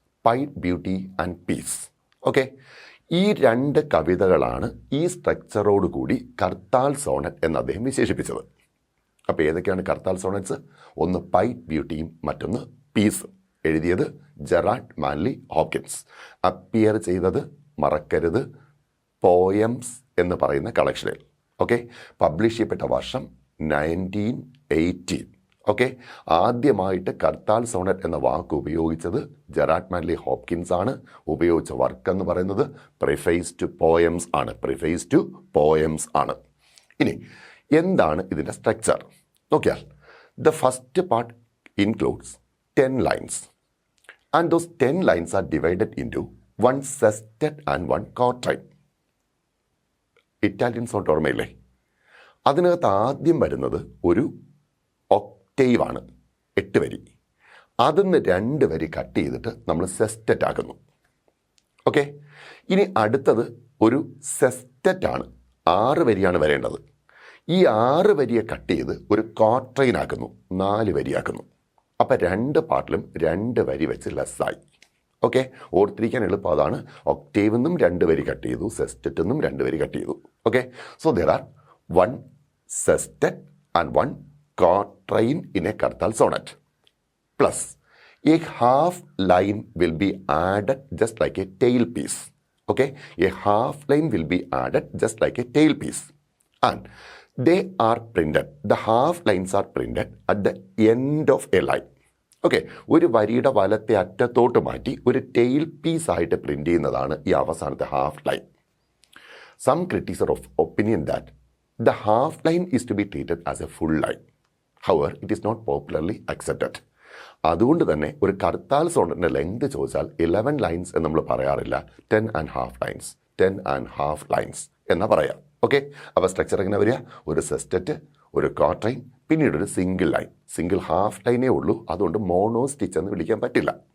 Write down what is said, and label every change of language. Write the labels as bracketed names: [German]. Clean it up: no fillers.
[English] Pied Beauty and Peace. [Malayalam] Okay, ഈ 2 കവിതകളാണ് ഈ സ്ട്രക്ചറോട് കൂടി കർത്താൽ സോണറ്റ് എന്ന് അദ്ദേഹം വിശേഷിപ്പിച്ചത്. അപ്പോൾ ഏതൊക്കെയാണ് കർത്താൽ സോണറ്റ്സ്? ഒന്ന് പൈറ്റ് ബ്യൂട്ടിയും മറ്റൊന്ന് പീസും. എഴുതിയത് ജെറാഡ് മാൻലി ഹോപ്കിൻസ്. അപ്പിയർ ചെയ്തത് മറക്കരുത് പോയംസ് എന്ന് പറയുന്ന കളക്ഷനിൽ. ഓക്കെ, പബ്ലിഷ് ചെയ്യപ്പെട്ട വർഷം 1918. ഓക്കെ, ആദ്യമായിട്ട് കർത്താൽ സോണറ്റ് എന്ന വാക്ക് ഉപയോഗിച്ചത് ജെറാഡ് മാൻലി ഹോപ്കിൻസ് ആണ്. ഉപയോഗിച്ച വർക്ക് എന്ന് പറയുന്നത് പ്രിഫേസ് ടു പോയംസ് ആണ്. പ്രിഫേസ് ടു പോയംസ് ആണ്. ഇനി എന്താണ് ഇതിൻ്റെ സ്ട്രക്ചർ നോക്കിയാൽ, [English] The first part includes 10 lines and those 10 lines are divided into one sestet and one quatrain. [Malayalam] Italian Sonet ഓർമ്മയില്ലേ? അതിനകത്ത് ആദ്യം വരുന്നത് ഒരു ഒക്ടേവ് ആണ്, 8 വരി. അതിന്ന് 2 വരി കട്ട് ചെയ്തിട്ട് നമ്മൾ സെസ്റ്ററ്റ് ആക്കുന്നു. ഓക്കെ, ഇനി അടുത്തത് ഒരു സെസ്റ്ററ്റ് ആണ്, 6 വരിയാണ് വരേണ്ടത്. ഈ 6 വരിയെ കട്ട് ചെയ്ത് ഒരു ക്വാട്രൈൻ ആക്കുന്നു, 4 വരിയാക്കുന്നു. അപ്പം 2 പാർട്ടിലും 2 വരി വെച്ച് ലെസ്സായി. ഓക്കെ, ഓർത്തിരിക്കാൻ എളുപ്പം അതാണ്. ഒക്ടേവ് നിന്നും 2 വരി കട്ട് ചെയ്തു, സെസ്റ്ററ്റ് നിന്നും 2 വരി കട്ട് ചെയ്തു. [English] Okay, so there are 1 sestet and 1 quatrain in a Kartal sonnet. Plus, a half line will be added just like a tail piece. Okay, a half line will be added just like a tail piece. And they are printed. The half lines are printed at the end of a line. [Malayalam] Okay, ഒരു വരിയുടെ വലത്തെ അറ്റത്തോട്ട് മാറ്റി ഒരു tail piece ആയിട്ട് print ചെയ്യുന്നതാണ് ഈ അവസാനത്തെ half line. [English] Some critics are of opinion that the half line is to be treated as a full line. However, it is not popularly accepted. [Malayalam] അതുകൊണ്ട് തന്നെ ഒരു കർത്താൽ സോണറ്റിൻ്റെ ലെങ്ത് ചോദിച്ചാൽ 11 lines എന്ന് നമ്മൾ പറയാറില്ല, 10.5 lines, 10.5 lines എന്നാ പറയാം. ഓക്കെ, അപ്പോൾ സ്ട്രക്ചർ എങ്ങനെ വരിക? ഒരു സെസ്റ്ററ്റ്, ഒരു ക്വാട്രൈൻ, പിന്നീട് ഒരു സിംഗിൾ ലൈൻ. സിംഗിൾ ഹാഫ് ലൈനേ ഉള്ളൂ, അതുകൊണ്ട് മോണോ സ്റ്റിച്ച് എന്ന് വിളിക്കാൻ പറ്റില്ല.